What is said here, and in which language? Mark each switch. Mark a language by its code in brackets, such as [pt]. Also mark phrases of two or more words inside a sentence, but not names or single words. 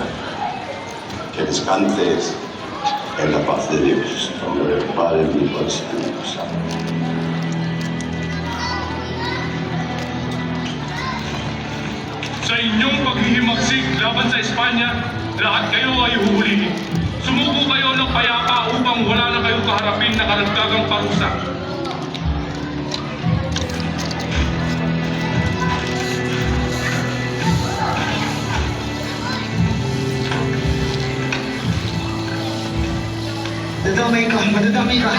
[es] Que descanses en la paz de Dios, nombre del Padre, del Hijo y del Espíritu Santo. [tl] Sa inyong paghihimagsik laban sa Espanya, lahat kayo ay huhulihin. Sumuko kayo ng payapa upang wala na kayong kaharapin na karagdagang parusa. Madadamay ka.